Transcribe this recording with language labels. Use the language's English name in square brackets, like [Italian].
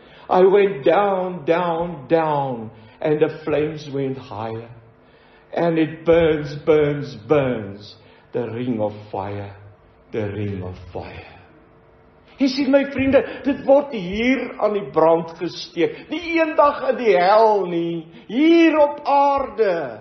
[English] I went down, down, down, and the flames went higher. And it burns, burns, burns, the ring of fire, the ring of fire. [Afrikaans] Jy sien my vriende, dit word hier aan die brand gesteek. Nie eendag in die hel nie, hier op aarde.